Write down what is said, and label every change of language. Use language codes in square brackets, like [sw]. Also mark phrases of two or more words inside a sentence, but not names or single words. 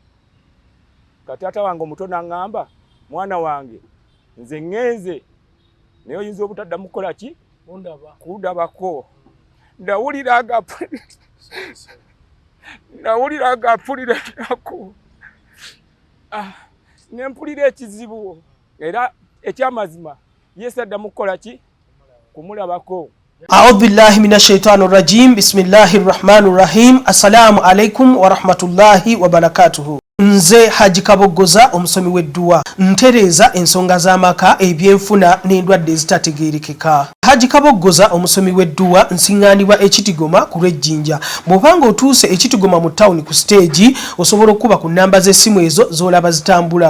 [lg] Taata wange omuto n'aŋŋamba mwana wange nze ŋŋenze naye oyinza obutaddamu kukola ki kundabako nawulira agapulira nako nempulira ekizibu era ekyamazima Yesu addamu kukola ki kumulabako. [ar] أعوذ بالله من الشيطان الرجيم بسم الله الرحمن الرحيم السلام عليكم ورحمة الله وبركاته. [lg] Nze Haji Kabogoza omusomi w'edduwa ntereza ensonga z'amaka ebyenfuna n'endwadde ezitategeerekeka. Haji Kabogoza omusomi w'edduwa nsiŋŋaanibwa ekitigoma ku lw'ejjinja. Bw'obanga otuuse ekitigoma mu ttawuni ku siteegi osobola okuba ku nnamba z'essimu ezo z'olaba zitambula.